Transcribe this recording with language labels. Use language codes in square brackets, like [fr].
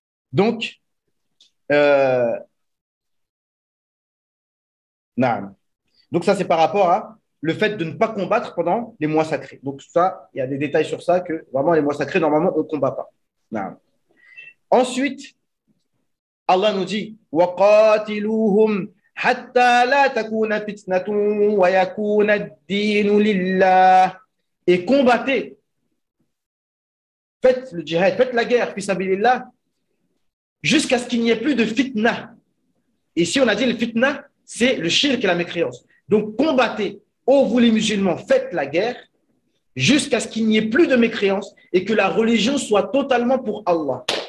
[fr] Donc, donc ça, c'est par rapport à le fait de ne pas combattre pendant les mois sacrés. Donc ça, il y a des détails sur ça, que vraiment les mois sacrés, normalement, on ne combat pas. Ensuite, Allah nous dit [ar] وَقَاتِلُوهُمْ حَتَّى لَا تَكُونَ فِتْنَةٌ وَيَكُونَ الدِّينُ لِلَّهِ. [fr] Et combattez. Faites le djihad, faites la guerre, fi sabilillah, jusqu'à ce qu'il n'y ait plus de fitna. Et si on a dit le fitna, c'est le shirk et la mécréance. Donc combattez, ô vous les musulmans, faites la guerre jusqu'à ce qu'il n'y ait plus de mécréance et que la religion soit totalement pour Allah.